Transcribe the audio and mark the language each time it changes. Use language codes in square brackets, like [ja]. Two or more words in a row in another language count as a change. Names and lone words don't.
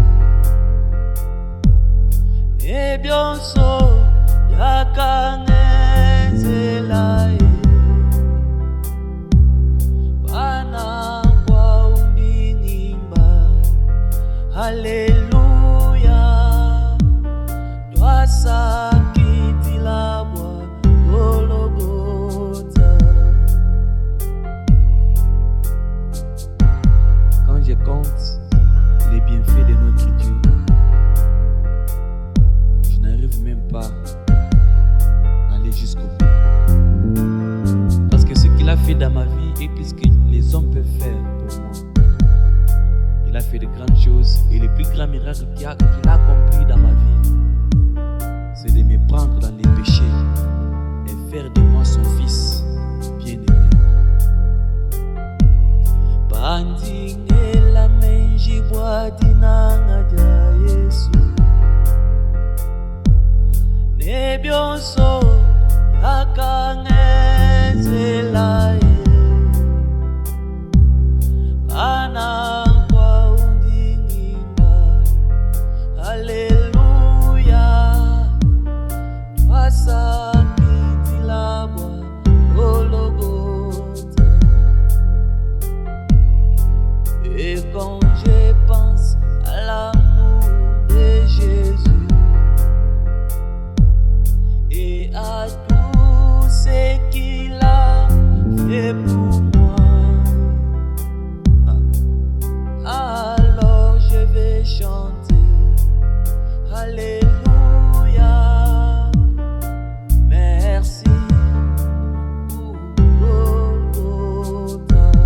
[lua] ne byonso yakangenzelaye bana kwa uningimba haleluya twasakitilabwa Golgotha. [fr] Quand je compte les bienfaits de notre Dieu, je n'arrive même pas à aller jusqu'au bout. Parce que ce qu'il a fait dans ma vie est plus que les hommes peuvent faire pour moi. Il a fait de grandes choses et le plus grand miracle qu'il a accompli dans ma vie, c'est de me prendre dans les péchés et faire de moi son fils bien-aimé. [lua] Bandingela menjibwa dinanga dia Yesu ne byonso yakangenzelaye bana kwa undingimba haleluya twasakitilabwa Golgotha. [fr] Et quand je pense à l'amour de Jésus et à tout ce qu'il a fait pour moi, alors je vais chanter Alléluia, merci pour Golgotha.